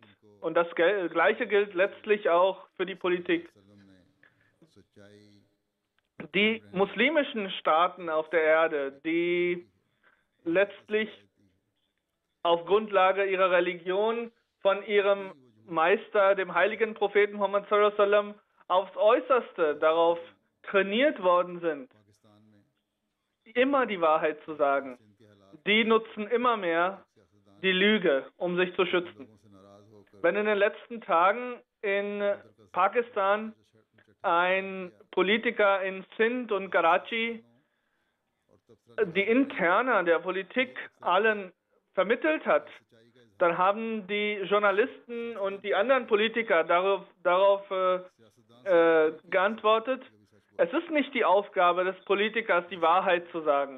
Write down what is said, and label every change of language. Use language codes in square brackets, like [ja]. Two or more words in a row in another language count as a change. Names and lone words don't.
[de] Und das Gleiche gilt letztlich auch für die Politik. Die muslimischen Staaten auf der Erde, die letztlich auf Grundlage ihrer Religion von ihrem Meister, dem heiligen Propheten Muhammad [ar] صلى الله عليه وسلم, [de] aufs Äußerste darauf trainiert worden sind, immer die Wahrheit zu sagen, die nutzen immer mehr die Lüge, um sich zu schützen. Wenn in den letzten Tagen in Pakistan ein Politiker in Sindh und Karachi die Interna der Politik allen vermittelt hat, dann haben die Journalisten und die anderen Politiker darauf geantwortet, es ist nicht die Aufgabe des Politikers, die Wahrheit zu sagen.